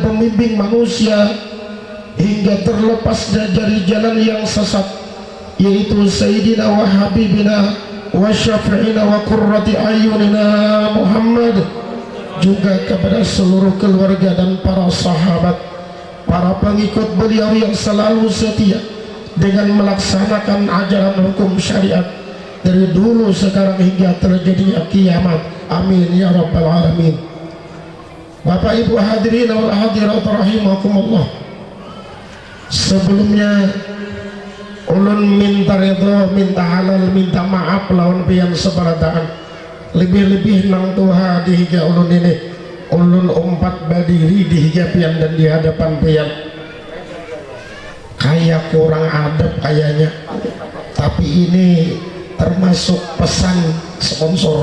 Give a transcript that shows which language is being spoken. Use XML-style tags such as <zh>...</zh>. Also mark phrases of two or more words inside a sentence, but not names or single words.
<id>pembimbing manusia hingga terlepas dari jalan yang sesat, yaitu</id> <ar>سيدنا وحبيبنا وشفيعنا وقرة أعيننا محمد,</ar> <id>juga kepada seluruh keluarga dan para sahabat, para pengikut beliau yang selalu setia dengan melaksanakan ajaran hukum syariat dari dulu sekarang hingga terjadinya kiamat.</id> <ar>آمين يا رب العالمين.</ar> <id>Bapak Ibu</id> <ar>الحاضرين والحاضرات رحمكم الله,</ar> <bjn>sebelumnya ulun minta ridho, minta halal, minta maaf lawan pian sebarataan, lebih-lebih nang Tuhan di higa ulun ini. Ulun umpat berdiri di higa pian dan di hadapan pian kayak kurang adab kayaknya, tapi ini termasuk pesan sponsor.</bjn>